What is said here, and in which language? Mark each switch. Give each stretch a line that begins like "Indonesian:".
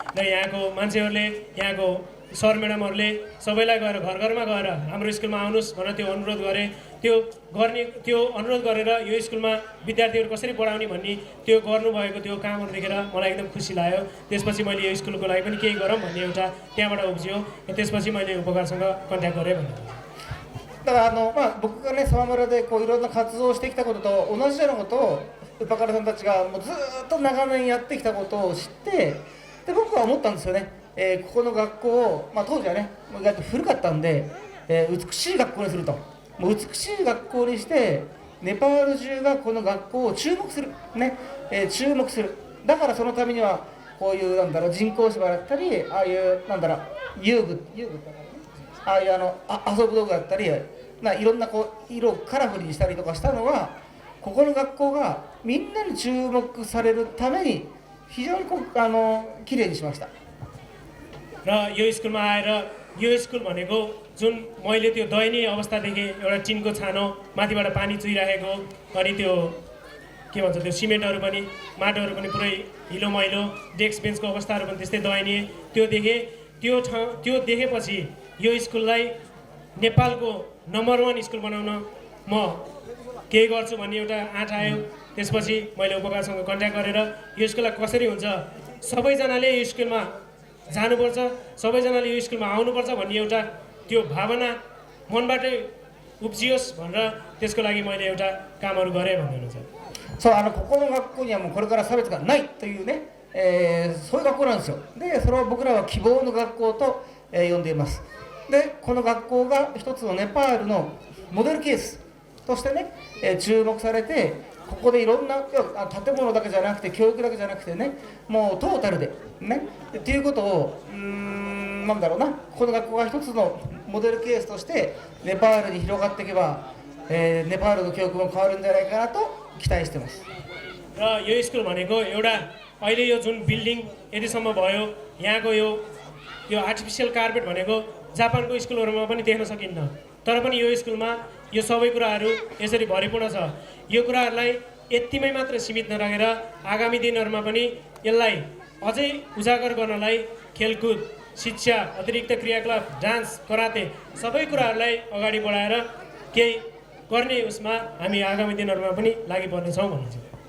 Nepali: र यहाँको मान्छेहरूले, यहाँको सर म्याडमहरूले सबैलाई गएर घर घरमा गएर हाम्रो स्कुलमा आउनुहोस् भनेर त्यो अनुरोध गरे, त्यो अनुरोध गरेर यो स्कुलमा विद्यार्थीहरू कसरी पढाउने भन्ने त्यो गर्नुभएको त्यो कामहरू देखेर मलाई एकदम खुसी लाग्यो। त्यसपछि मैले यो स्कुलको लागि पनि केही गरौँ भन्ने एउटा त्यहाँबाट उब्जियो र त्यसपछि मैले उपकारसँग कन्ट्याक्ट गरेँ भन्ने।
Japanese: だから僕がね、サマ村でこういろんな活動をしてきたことと同じようなことをウパカラさんたちがもうずっと長年やってきたことを知って、で僕は思ったんですよね、ここの学校を、当時はね、意外と古かったんで、美しい学校にすると、もう美しい学校にしてネパール中がこの学校を注目する、ね、注目する。だからそのためにはこういう人工芝だったり、ああいう遊具ってああいう遊ぶ道具だったり、いろんな色をカラフルにしたりとかしたのは、ここの学校がみんなに注目されるために非常にきれいにしました。
Nepali: र यो स्कुलमा आएर यो स्कुल भनेको जुन मैले त्यो दयनीय अवस्था देखेँ, एउटा टिनको छानो माथिबाट पानी चुइराखेको, अनि त्यो के भन्छ त्यो सिमेन्टहरू पनि माटोहरू पनि पुरै हिलो मैलो, डेस्क बेन्चको अवस्थाहरू पनि त्यस्तै दयनीय त्यो देखेँ। त्यो देखेपछि यो स्कुललाई नेपालको नम्बर 1 स्कुल बनाउन म केही गर्छु भन्ने एउटा आँट आयो। त्यसपछि मैले उपकारसँग कन्ट्याक्ट गरेर यो स्कुललाई कसरी हुन्छ, सबैजनाले यो स्कुलमा जानुपर्छ, सबैजनाले यो स्कुलमा आउनुपर्छ भन्ने एउटा त्यो भावना मनबाटै उब्जियोस् भनेर त्यसको लागि मैले एउटा कामहरू गरेँ भन्ने हुन्छ।
Japanese: そう、ここの学校にはもうこれから差別がないというね、そういう学校なんですよ。で、それを僕らは希望の学校と、呼んでいます。で、この学校が一つのネパールのモデルケースとしてね、注目されて、ここでいろんな建物だけじゃなくて教育だけじゃなくてね、もうトータルでねっていうことをこの学校が一つのモデルケースとしてネパールに広がっていけば、ネパールの教育も変わるんじゃないかなと期待しています。
Nepali: र यो स्कुल भनेको एउटा अहिले यो जुन बिल्डिङ यतिसम्म भयो यहाँको यो आर्टिफिसियल कार्पेट भनेको जापानको स्कुलहरूमा पनि देख्न सकिन्न तर पनि यो स्कुलमा यो सबै कुराहरू यसरी भरिपूर्ण छ यो कुराहरूलाई यतिमै मात्र सीमित नराखेर आगामी दिनहरूमा पनि यसलाई अझै उजागर गर्नलाई खेलकुद शिक्षा अतिरिक्त क्रियाकलाप डान्स कराते सबै कुराहरूलाई अगाडि बढाएर केही गर्ने उसमा हामी आगामी दिनहरूमा पनि लागि पर्नेछौँ भन्ने छ